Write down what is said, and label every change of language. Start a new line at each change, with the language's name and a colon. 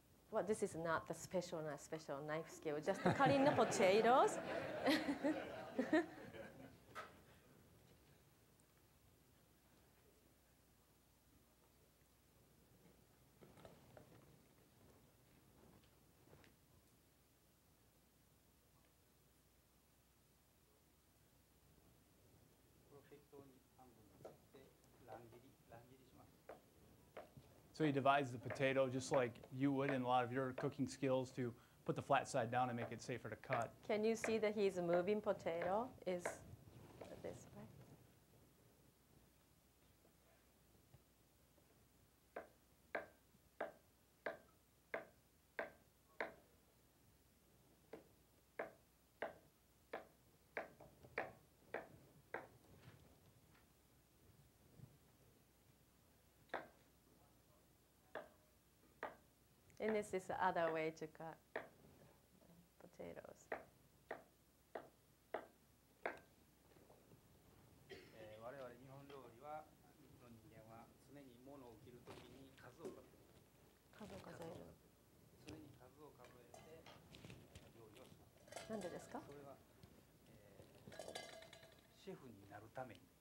English: Well, this is not the special knife skill, just cutting the potatoes.
Japanese: これを適当に半分に切って乱切りします。
English: So he divides the potato just like you would in a lot of your cooking skills to put the flat side down and make it safer to cut. Can you see that he's moving potato? Is this right? And this is the other way to cut potatoes.
Japanese: 我々日本料理はの人間は常に物を切るときに数を数える。常に数を数えて料理をします。なんでですか？それは、シェフになるために。